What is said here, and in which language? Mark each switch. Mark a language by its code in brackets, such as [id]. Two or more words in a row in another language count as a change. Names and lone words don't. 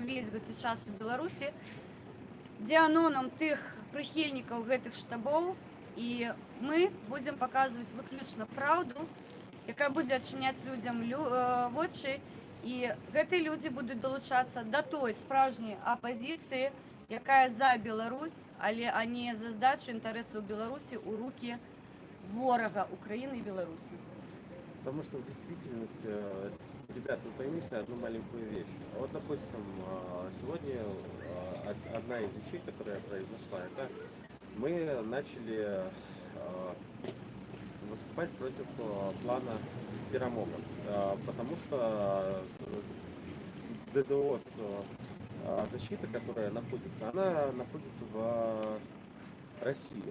[be] ўвесь гэты час у Беларусі, дзеанонам тых прыхільнікаў гэтых штабоў, і мы будзем паказваць выключна праўду, якая будзе адчыняць людзям вочы, і гэтыя людзі будуць далучацца да той справжняй апазіцыі, якая за Беларусь, але а не за здачу інтарэсаў Беларусі ў рукі ворога [ru] Украины и Беларуси. Потому что в действительности, ребят, вы поймите одну маленькую вещь. Вот, допустим, сегодня одна из вещей, которая произошла, это мы начали выступать против плана Перамога, потому что ДДОС защита, которая находится, она находится в России.